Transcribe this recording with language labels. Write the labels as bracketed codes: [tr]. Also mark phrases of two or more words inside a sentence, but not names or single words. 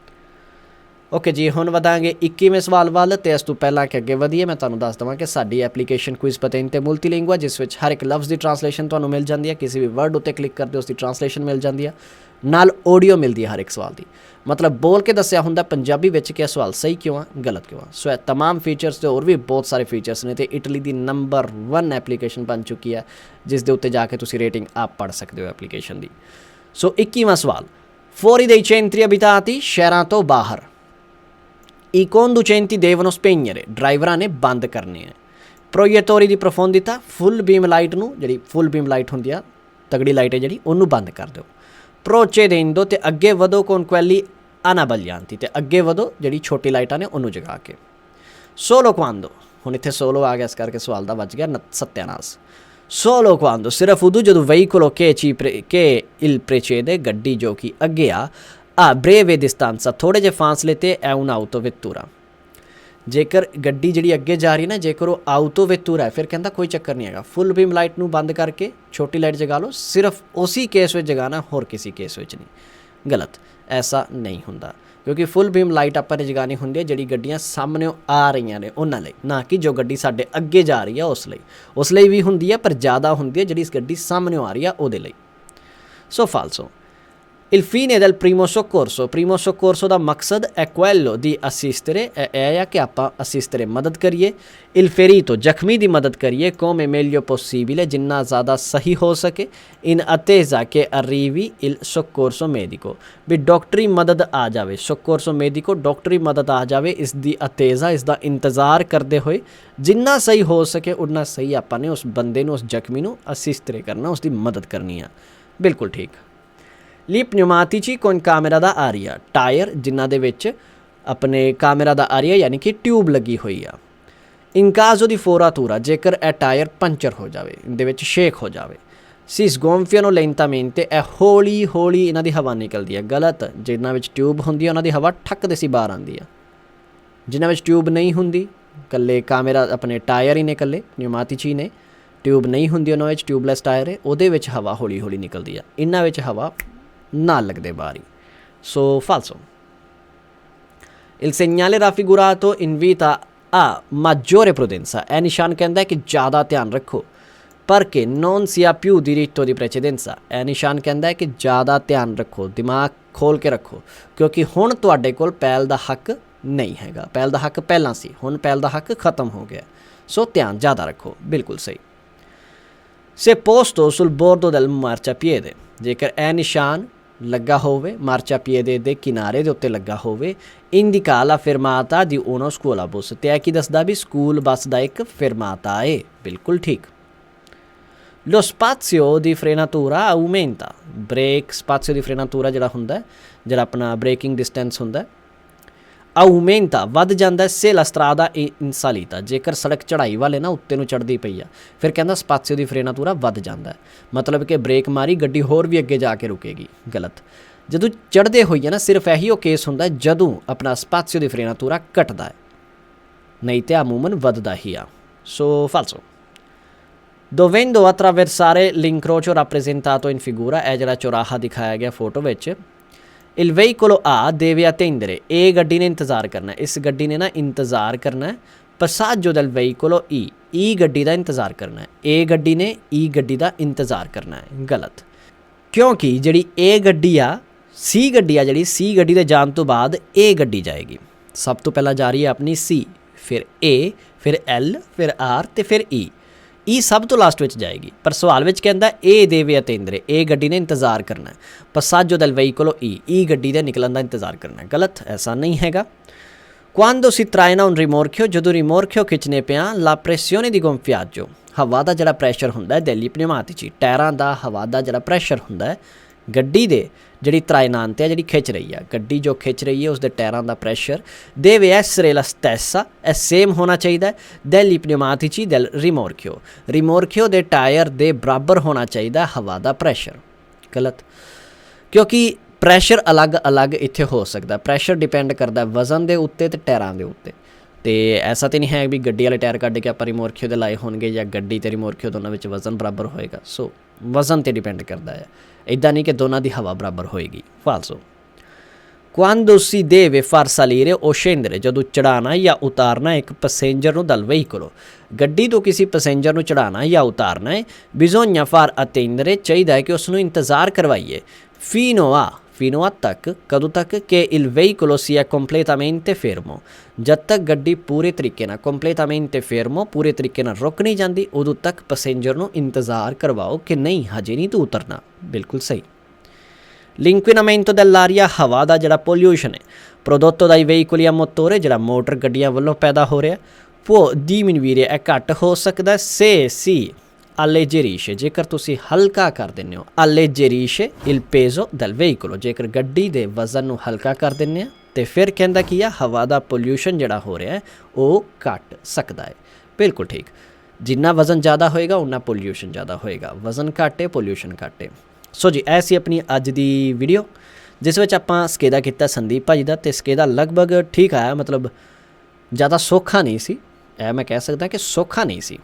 [pa] ਓਕੇ ਜੀ, ਹੁਣ ਵਧਾਂਗੇ 21ਵੇਂ ਸਵਾਲ ਵੱਲ, ਅਤੇ ਇਸ ਤੋਂ ਪਹਿਲਾਂ ਕਿ ਅੱਗੇ ਵਧੀਏ ਮੈਂ ਤੁਹਾਨੂੰ ਦੱਸ ਦੇਵਾਂ ਕਿ ਸਾਡੀ ਐਪਲੀਕੇਸ਼ਨ ਕੁਇਜ਼ ਪਤੇਨ ਤੇ ਮਲਟੀਲਿੰਗੁਆ, ਜਿਸ ਵਿੱਚ ਹਰ ਇੱਕ ਲਫ਼ਜ਼ ਦੀ ਟਰਾਂਸਲੇਸ਼ਨ ਤੁਹਾਨੂੰ ਮਿਲ ਜਾਂਦੀ ਹੈ, ਕਿਸੇ ਵੀ ਵਰਡ ਉੱਤੇ ਕਲਿੱਕ ਕਰਦੇ ਉਸ ਦੀ ਟਰਾਂਸਲੇਸ਼ਨ ਮਿਲ ਜਾਂਦੀ ਹੈ, ਨਾਲ ਆਡੀਓ ਮਿਲਦੀ ਹੈ ਹਰ ਇੱਕ ਸਵਾਲ ਦੀ, ਮਤਲਬ ਬੋਲ ਕੇ ਦੱਸਿਆ ਹੁੰਦਾ ਪੰਜਾਬੀ ਵਿੱਚ ਕਿ ਇਹ ਸਵਾਲ ਸਹੀ ਕਿਉਂ ਆ, ਗਲਤ ਕਿਉਂ ਆ। ਸੋ ਇਹ ਤਮਾਮ ਫੀਚਰਸ ਤੇ ਹੋਰ ਵੀ ਬਹੁਤ ਸਾਰੇ ਫੀਚਰਸ ਨੇ, ਅਤੇ ਇਟਲੀ ਦੀ ਨੰਬਰ 1 ਐਪਲੀਕੇਸ਼ਨ ਬਣ ਚੁੱਕੀ ਹੈ, ਜਿਸ ਦੇ ਉੱਤੇ ਜਾ ਕੇ ਤੁਸੀਂ ਰੇਟਿੰਗ ਆਪ ਪੜ੍ਹ ਸਕਦੇ ਹੋ ਐਪਲੀਕੇਸ਼ਨ ਦੀ। ਸੋ 21ਵਾਂ ਸਵਾਲ, [it] fuori dei centri abitati, [pa] ਸ਼ਹਿਰਾਂ ਤੋਂ ਬਾਹਰ, [it] i conducenti devono spegnere, [pa] ਡਰਾਈਵਰਾਂ ਨੇ ਬੰਦ ਕਰਨੇ ਹੈ। [it] proiettori di profondità, [pa] ਫੁੱਲ ਬੀਮ ਲਾਈਟ ਨੂੰ, ਜਿਹੜੀ ਫੁੱਲ ਬੀਮ ਲਾਈਟ ਹੁੰਦੀ ਆ, ਤਗੜੀ ਲਾਈਟ ਹੈ ਜਿਹੜੀ, ਉਹਨੂੰ ਬੰਦ ਕਰ ਦਿਓ। procedendo, ਤੇ ਅੱਗੇ ਵਧੋ, [it] con quelli anabaglianti, [pa] ਤੇ ਅੱਗੇ ਵਧੋ ਜਿਹੜੀ ਛੋਟੀ ਲਾਈਟਾਂ ਨੇ ਉਹਨੂੰ ਜਗਾ ਕੇ। [it] solo quando, [pa] ਹੁਣ ਇੱਥੇ ਸੋਲੋ ਆ ਗਿਆ, ਇਸ ਕਰਕੇ ਸਵਾਲ ਦਾ ਵੱਜ ਗਿਆ ਸੱਤਿਆਨਾਸ। [it] solo quando, [pa] ਸਿਰਫ ਉਦੋਂ ਜਦੋਂ [it] veicolo che il precede, [pa] ਗੱਡੀ ਜੋ ਕਿ ਅੱਗੇ ਆ, [it] a breve distanza, [pa] ਥੋੜ੍ਹੇ ਜਿਹੇ ਫਾਸਲੇ 'ਤੇ, [it] è un'auto vettura, [pa] ਜੇਕਰ ਗੱਡੀ ਜਿਹੜੀ ਅੱਗੇ ਜਾ ਰਹੀ ਨਾ, ਜੇਕਰ ਉਹ [it] auto vettura [pa] ਹੈ, ਫਿਰ ਕਹਿੰਦਾ ਕੋਈ ਚੱਕਰ ਨਹੀਂ ਹੈਗਾ, ਫੁੱਲ ਬੀਮ ਲਾਈਟ ਨੂੰ ਬੰਦ ਕਰਕੇ ਛੋਟੀ ਲਾਈਟ ਜਗਾ ਲਓ, ਸਿਰਫ ਉसी ਕੇਸ ਵਿੱਚ ਜਗਾਣਾ, ਹੋਰ ਕਿਸੇ ਕੇਸ ਵਿੱਚ ਨਹੀਂ। ਗਲਤ, ਐਸਾ ਨਹੀਂ ਹੁੰਦਾ, ਕਿਉਂਕਿ ਫੁੱਲ ਬੀਮ ਲਾਈਟ ਆਪਾਂ ਨੇ ਜਗਾਉਣੀ ਹੁੰਦੀ ਹੈ ਜਿਹੜੀ ਗੱਡੀਆਂ ਸਾਹਮਣੇ ਆ ਰਹੀਆਂ ਨੇ ਉਹਨਾਂ ਲਈ, ਨਾ ਕਿ ਜੋ ਗੱਡੀ ਸਾਡੇ ਅੱਗੇ ਜਾ ਰਹੀ ਆ ਉਸ ਲਈ ਵੀ ਹੁੰਦੀ ਹੈ, ਪਰ ਜ਼ਿਆਦਾ ਹੁੰਦੀ ਹੈ ਜਿਹੜੀ ਗੱਡੀ ਸਾਹਮਣੇ ਆ ਰਹੀ ਆ ਉਹਦੇ ਲਈ। ਸੋ ਫਾਲਸੋ। [it] Il fine del primo soccorso [pa] ਦਾ ਮਕਸਦ [it] è quello di assistere, [pa] ਇਹ ਆ ਕਿ ਆਪਾਂ assistere ਮਦਦ ਕਰੀਏ, [it] il ferito, [pa] ਜ਼ਖਮੀ ਦੀ ਮਦਦ ਕਰੀਏ, [it] come meglio possibile, [pa] ਜਿੰਨਾ ਜ਼ਿਆਦਾ ਸਹੀ ਹੋ ਸਕੇ, [it] in attesa che arrivi il soccorso medico, [pa] ਵੀ ਡਾਕਟਰੀ ਮਦਦ ਆ ਜਾਵੇ, [it] soccorso medico [pa] ਡਾਕਟਰੀ ਮਦਦ ਆ ਜਾਵੇ, ਇਸ ਦੀ attesa, ਇਸ ਦਾ ਇੰਤਜ਼ਾਰ ਕਰਦੇ ਹੋਏ, ਜਿੰਨਾ ਸਹੀ ਹੋ ਸਕੇ ਉਨਾ ਸਹੀ ਆਪਾਂ ਨੇ ਉਸ ਬੰਦੇ ਨੂੰ, ਉਸ ਜ਼ਖਮੀ ਨੂੰ assistere ਕਰਨਾ, ਉਸ ਦੀ ਮਦਦ ਕਰਨੀ ਆ। ਬਿਲਕੁਲ ਠੀਕ। [it] ਲੀ pneumatici con camera da aria, [pa] ਟਾਇਰ ਜਿਨ੍ਹਾਂ ਦੇ ਵਿੱਚ ਆਪਣੇ [it] camera da aria [pa] ਯਾਨੀ ਕਿ ਟਿਊਬ ਲੱਗੀ ਹੋਈ ਆ। [it] in caso di foratura, [pa] ਜੇਕਰ ਇਹ ਟਾਇਰ ਪੰਚਰ ਹੋ ਜਾਵੇ, ਇਹਦੇ ਵਿੱਚ ਸ਼ੇਕ ਹੋ ਜਾਵੇ। [it] si sgonfiano lentamente, [pa] ਇਹ ਹੌਲੀ ਹੌਲੀ ਇਹਨਾਂ ਦੀ ਹਵਾ ਨਿਕਲਦੀ ਹੈ। ਗਲਤ, ਜਿਨ੍ਹਾਂ ਵਿੱਚ ਟਿਊਬ ਹੁੰਦੀ ਹੈ ਉਹਨਾਂ ਦੀ ਹਵਾ ਠੱਕ ਦੇ ਸੀ ਬਾਹਰ ਆਉਂਦੀ ਆ, ਜਿਨ੍ਹਾਂ ਵਿੱਚ ਟਿਊਬ ਨਹੀਂ ਹੁੰਦੀ, ਇਕੱਲੇ ਕਾਮੇਰਾ ਆਪਣੇ ਟਾਇਰ ਹੀ ਨੇ, ਇਕੱਲੇ pneumatici ਨੇ, ਟਿਊਬ ਨਹੀਂ ਹੁੰਦੀ ਉਹਨਾਂ ਵਿੱਚ, ਟਿਊਬਲੈਸ ਟਾਇਰ ਹੈ, ਉਹਦੇ ਵਿੱਚ ਹਵਾ ਹੌਲੀ ਹੌਲੀ ਨਿਕਲਦੀ ਆ, ਇਹਨਾਂ ਵਿੱਚ ਹਵਾ ਨਾ ਲੱਗਦੇ ਬਾਹਰ ਹੀ। ਸੋ ਫਾਲਸੋ। [it] il segnale raffigurato invita a maggiore prudenza, [pa] ਇਹ ਨਿਸ਼ਾਨ ਕਹਿੰਦਾ ਕਿ ਜ਼ਿਆਦਾ ਧਿਆਨ ਰੱਖੋ, [it] perché non si ha più diritto di precedenza। [pa] ਇਹ ਨਿਸ਼ਾਨ ਕਹਿੰਦਾ ਹੈ ਕਿ ਜ਼ਿਆਦਾ ਧਿਆਨ ਰੱਖੋ, ਦਿਮਾਗ ਖੋਲ ਕੇ ਰੱਖੋ, ਕਿਉਂਕਿ ਹੁਣ ਤੁਹਾਡੇ ਕੋਲ ਪਹਿਲ ਦਾ ਹੱਕ ਨਹੀਂ ਹੈਗਾ। ਪਹਿਲ ਦਾ ਹੱਕ ਪਹਿਲਾਂ ਸੀ, ਹੁਣ ਪਹਿਲ ਦਾ ਹੱਕ ਖਤਮ ਹੋ ਗਿਆ। ਸੋ ਧਿਆਨ ਜ਼ਿਆਦਾ ਰੱਖੋ, ਬਿਲਕੁਲ ਸਹੀ। [it] Se posto sul bordo del marciapiede, [pa] ਜੇਕਰ ਇਹ ਨਿਸ਼ਾਨ ਲੱਗਾ ਹੋਵੇ ਮਾਰਚਾਪੀede ਦੇ ਕਿਨਾਰੇ ਦੇ ਉੱਤੇ ਲੱਗਾ ਹੋਵੇ, [it] indica la fermata di uno scuola bus, [pa] ਤੇ ਇਹ ਕੀ ਦੱਸਦਾ ਵੀ ਸਕੂਲ ਬੱਸ ਦਾ ਇੱਕ ਫਰਮਾਤਾ ਏ। ਬਿਲਕੁਲ ਠੀਕ। [it] Lo spazio di frenatura aumenta, brake spazio di frenatura [pa] ਜਿਹੜਾ ਹੁੰਦਾ, ਜਿਹੜਾ ਆਪਣਾ ਬ੍ਰੇਕਿੰਗ ਡਿਸਟੈਂਸ ਹੁੰਦਾ, [it] aumenta [pa] ਵੱਧ ਜਾਂਦਾ [it] se la strada è in salita, [pa] ਜੇਕਰ ਸੜਕ ਚੜ੍ਹਾਈ ਵਾਲੇ ਨਾ ਉੱਤੇ ਨੂੰ ਚੜ੍ਹਦੀ ਪਈ ਆ, ਫਿਰ ਕਹਿੰਦਾ [it] spazio di frenatura [pa] ਵੱਧ ਜਾਂਦਾ, ਮਤਲਬ ਕਿ ਬ੍ਰੇਕ ਮਾਰੀ ਗੱਡੀ ਹੋਰ ਵੀ ਅੱਗੇ ਜਾ ਕੇ ਰੁਕੇਗੀ। ਗਲਤ। ਜਦੋਂ ਚੜ੍ਹਦੇ ਹੋਈਏ ਨਾ ਸਿਰਫ ਇਹੀ ਉਹ ਕੇਸ ਹੁੰਦਾ ਜਦੋਂ ਆਪਣਾ [it] spazio di frenatura [pa] ਘਟਦਾ ਹੈ, ਨਹੀਂ ਤੇ ਅਮੂਮਨ ਵੱਧਦਾ ਹੀ ਆ। ਸੋ ਫਾਲਸੋ। [it] dovendo attraversare l'incrocio rappresentato in figura, [pa] ਇਹ ਜਿਹੜਾ ਚੌਰਾਹਾ ਦਿਖਾਇਆ ਗਿਆ ਫੋਟੋ ਵਿੱਚ, [it] il veicolo A deve attendere, [pa] ਇਹ ਗੱਡੀ ਨੇ ਇੰਤਜ਼ਾਰ ਕਰਨਾ, ਇਸ ਗੱਡੀ ਨੇ ਨਾ ਇੰਤਜ਼ਾਰ ਕਰਨਾ [it] passaggio del veicolo E, [pa] E ਗੱਡੀ ਦਾ ਇੰਤਜ਼ਾਰ ਕਰਨਾ, ਇਹ ਗੱਡੀ ਨੇ E ਗੱਡੀ ਦਾ ਇੰਤਜ਼ਾਰ ਕਰਨਾ ਹੈ। ਗਲਤ। ਕਿਉਂਕਿ ਜਿਹੜੀ ਇਹ ਗੱਡੀ ਆ, C ਗੱਡੀ ਆ, ਜਿਹੜੀ C ਗੱਡੀ ਦੇ ਜਾਣ ਤੋਂ ਬਾਅਦ ਇਹ ਗੱਡੀ ਜਾਏਗੀ। ਸਭ ਤੋਂ ਪਹਿਲਾਂ ਜਾ ਰਹੀ ਹੈ ਆਪਣੀ C, ਫਿਰ A, ਫਿਰ L, ਫਿਰ R ਤੇ ਫਿਰ E। E ਸਭ ਤੋਂ ਲਾਸਟ ਵਿੱਚ ਜਾਏਗੀ, ਪਰ ਸਵਾਲ ਵਿੱਚ ਕਹਿੰਦਾ ਇਹ ਦੇਵੇ ਅਤੇਂਦਰੇ, ਇਹ ਗੱਡੀ ਨੇ ਇੰਤਜ਼ਾਰ ਕਰਨਾ ਹੈ। [it] passaggio del veicolo E, [pa] E ਗੱਡੀ ਦੇ ਨਿਕਲਣ ਦਾ ਇੰਤਜ਼ਾਰ ਕਰਨਾ ਹੈ। ਗਲਤ, ਐਸਾ ਨਹੀਂ ਹੈਗਾ। [it] quando si traina un rimorchio, [pa] ਜਦੋਂ ਰਿਮੋਰਖਿਓ ਖਿੱਚਣੇ ਪਿਆ, [it] la pressione di gonfiaggio, [pa] ਹਵਾ ਦਾ ਜਿਹੜਾ ਪ੍ਰੈਸ਼ਰ ਹੁੰਦਾ ਹੈ [it] degli pneumatici, [pa] ਟਾਇਰਾਂ ਦਾ ਹਵਾ ਦਾ ਜਿਹੜਾ ਪ੍ਰੈਸ਼ਰ ਹੁੰਦਾ ਹੈ ਗੱਡੀ ਦੇ, ਜਿਹੜੀ ਤਰਾਇਨਾਨ 'ਤੇ ਆ, ਜਿਹੜੀ ਖਿੱਚ ਰਹੀ ਆ ਗੱਡੀ, ਜੋ ਖਿੱਚ ਰਹੀ ਹੈ ਉਸਦੇ ਟਾਇਰਾਂ ਦਾ ਪ੍ਰੈਸ਼ਰ [it] deve essere la stessa, [pa] ਇਹ ਸੇਮ ਹੋਣਾ ਚਾਹੀਦਾ ਹੈ [it] degli pneumatici del rimorchio, [pa] ਰਿਮੋਰਖਿਓ ਦੇ ਟਾਇਰ ਦੇ ਬਰਾਬਰ ਹੋਣਾ ਚਾਹੀਦਾ ਹਵਾ ਦਾ ਪ੍ਰੈਸ਼ਰ। ਗਲਤ। ਕਿਉਂਕਿ ਪ੍ਰੈਸ਼ਰ ਅਲੱਗ-ਅਲੱਗ ਇੱਥੇ ਹੋ ਸਕਦਾ, ਪ੍ਰੈਸ਼ਰ ਡਿਪੈਂਡ ਕਰਦਾ ਵਜ਼ਨ ਦੇ ਉੱਤੇ ਅਤੇ ਟਾਇਰਾਂ ਦੇ ਉੱਤੇ। ਅਤੇ ਐਸਾ ਤਾਂ ਨਹੀਂ ਹੈ ਵੀ ਗੱਡੀ ਵਾਲੇ ਟਾਇਰ ਕੱਢ ਕੇ ਆਪਾਂ ਰਿਮੋਰਖਿਓ ਦੇ ਲਾਏ ਹੋਣਗੇ ਜਾਂ ਗੱਡੀ ਅਤੇ ਰਿਮੋਰਖਿਓ ਦੋਨਾਂ ਵਿੱਚ ਵਜ਼ਨ ਬਰਾਬਰ ਹੋਏਗਾ। ਸੋ ਵਜ਼ਨ 'ਤੇ ਡਿਪੈਂਡ ਕਰਦਾ ਹੈ, ਇੱਦਾਂ ਨਹੀਂ ਕਿ ਦੋਨਾਂ ਦੀ ਹਵਾ ਬਰਾਬਰ ਹੋਏਗੀ। [it] ਫਾਲਸੋ। quando si deve far salire o scendere, [pa] ਜਦੋਂ ਚੜ੍ਹਾਉਣਾ ਜਾਂ ਉਤਾਰਨਾ ਇੱਕ ਪੈਸੇਂਜਰ ਨੂੰ [it] dal veicolo, [pa] ਗੱਡੀ ਤੋਂ ਕਿਸੇ ਪੈਸੇਂਜਰ ਨੂੰ ਚੜ੍ਹਾਉਣਾ ਜਾਂ ਉਤਾਰਨਾ ਹੈ, [it] bisogna far attendere, [pa] ਚਾਹੀਦਾ ਹੈ ਕਿ ਉਸ ਨੂੰ ਇੰਤਜ਼ਾਰ ਕਰਵਾਈਏ, [it] fino a [pa] ਤੱਕ, ਕਦੋਂ ਤੱਕ ਕਿ [it] il veicolo sia completamente fermo, [pa] ਜਦ ਤੱਕ ਗੱਡੀ ਪੂਰੇ ਤਰੀਕੇ ਨਾਲ [it] completamente fermo, [pa] ਪੂਰੇ ਤਰੀਕੇ ਨਾਲ ਰੁਕ ਨਹੀਂ ਜਾਂਦੀ, ਉਦੋਂ ਤੱਕ ਪੈਸੇਂਜਰ ਨੂੰ ਇੰਤਜ਼ਾਰ ਕਰਵਾਓ ਕਿ ਨਹੀਂ ਹਜੇ ਨਹੀਂ ਤੂੰ ਉਤਰਨਾ। ਬਿਲਕੁਲ ਸਹੀ। [it] l'inquinamento dell'aria, [pa] ਹਵਾ ਦਾ ਜਿਹੜਾ ਪੋਲਿਊਸ਼ਨ ਹੈ [it] prodotto dai veicoli a motore, [pa] ਜਿਹੜਾ ਮੋਟਰ ਗੱਡੀਆਂ ਵੱਲੋਂ ਪੈਦਾ ਹੋ ਰਿਹਾ, [it] può diminuire, [pa] ਇਹ ਘੱਟ ਹੋ ਸਕਦਾ [it] se si alleggerisce, [pa] ਜੇਕਰ ਤੁਸੀਂ ਹਲਕਾ ਕਰ ਦਿੰਦੇ ਹੋ, [it] alleggerisce il peso del veicolo, [pa] ਜੇਕਰ ਗੱਡੀ ਦੇ ਵਜ਼ਨ ਨੂੰ ਹਲਕਾ ਕਰ ਦਿੰਦੇ ਆ ਤੇ ਫਿਰ ਕਹਿੰਦਾ ਕੀ ਆ, ਹਵਾ ਦਾ ਪੋਲਿਊਸ਼ਨ ਜਿਹੜਾ ਹੋ ਰਿਹਾ ਉਹ ਘੱਟ ਸਕਦਾ ਹੈ। ਬਿਲਕੁਲ ਠੀਕ। ਜਿੰਨਾ ਵਜ਼ਨ ਜ਼ਿਆਦਾ ਹੋਏਗਾ ਉਨਾ ਪੋਲਿਊਸ਼ਨ ਜ਼ਿਆਦਾ ਹੋਏਗਾ, ਵਜ਼ਨ ਘੱਟ ਹੈ ਪੋਲਿਊਸ਼ਨ ਘੱਟ ਹੈ। ਸੋ ਜੀ ਇਹ ਸੀ ਆਪਣੀ ਅੱਜ ਦੀ ਵੀਡੀਓ, ਜਿਸ ਵਿੱਚ ਆਪਾਂ ਸਕੇਦਾ ਕੀਤਾ ਸੰਦੀਪ ਭਾਜੀ ਦਾ, ਅਤੇ ਸਕੇਦਾ ਲਗਭਗ ਠੀਕ ਆਇਆ, ਮਤਲਬ ਜ਼ਿਆਦਾ ਸੌਖਾ ਨਹੀਂ ਸੀ, ਇਹ ਮੈਂ ਕਹਿ ਸਕਦਾ ਕਿ ਸੌਖਾ ਨਹੀਂ ਸੀ।